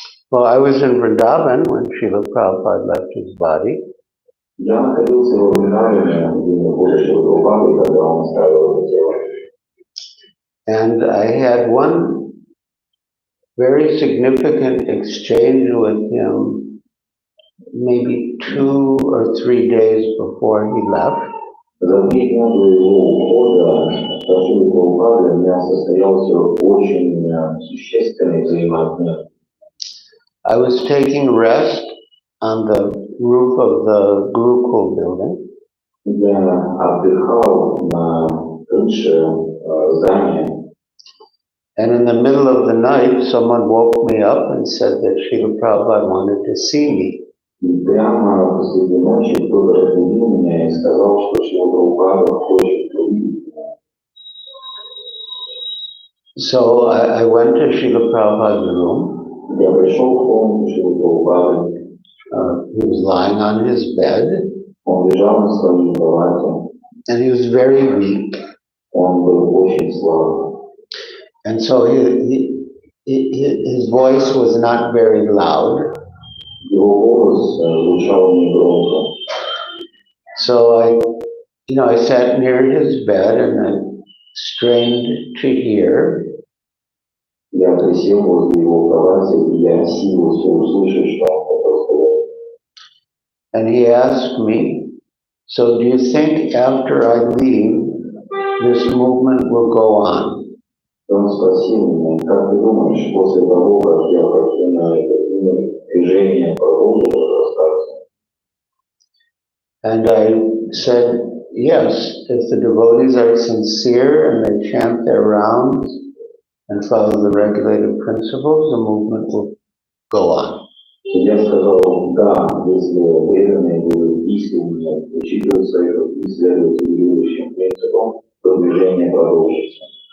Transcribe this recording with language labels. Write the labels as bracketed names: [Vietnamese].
[English] Well, I was in Vrindavan when Srila Prabhupada left his body. [Russian] Я находился в Вриндаване, где находится Шрила Прабхупада, когда он оставил это тело. [English] And I had one very significant exchange with him maybe 2 or 3 days before he left. [Russian] За 3 дня до его ухода с Шрилой Прабхупадой у меня состоялся очень существенный взаимообмен. [English] I was taking rest on the roof of the Gurukul building. [Russian] Я отдыхал на крыше здания. [English] And in the middle of the night, someone woke me up and said that Srila Prabhupada wanted to see me. [Russian] И прямо посреди ночи кто-то разбудил меня и сказал, что Шрила Прабхупада хочет увидеть меня. [English] So I went to Srila Prabhupada's room. [Russian] Я пришел в комнату Шрилы Прабхупады. [English] He was lying on his bed. [Russian] Он лежал на своей кровати. [English] And he was very weak. [Russian] Он был очень слаб. [English] And so his voice was not very loud. [Russian] Его голос звучал негромко. [English] So I sat near his bed and I strained to hear. [Russian] Я присел возле его кровати, и я силился услышать, что он хотел сказать. [English] And he asked me, so do you think after I leave, this movement will go on? [Russian] Он спросил меня, как ты думаешь, после того, как я покину это движение, продолжит разрастаться? [English] And I said, yes, if the devotees are sincere and they chant their rounds and follow the regulated principles, the movement will go on. [Russian] Я сказал, да, если преданные будут искренне учитывать советов и следовать регулирующим принципам, то движение продолжится.